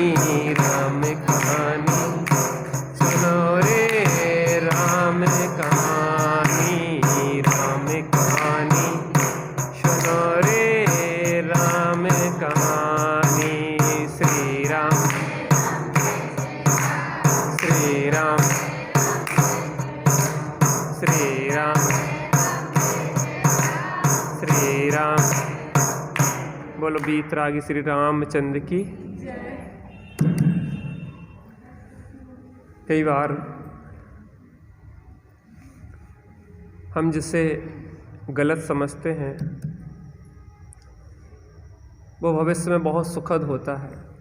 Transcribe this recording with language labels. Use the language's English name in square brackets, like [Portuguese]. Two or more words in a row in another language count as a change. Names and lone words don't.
[Hindi] राम कहानी सुनो रे राम कहानी, राम कहानी सुनो रे राम कहानी। श्री राम, श्री राम, श्री राम, श्री राम। बोलो बीतरागी श्री रामचंद्र की। कई बार हम जिसे गलत समझते हैं वो भविष्य में बहुत सुखद होता है।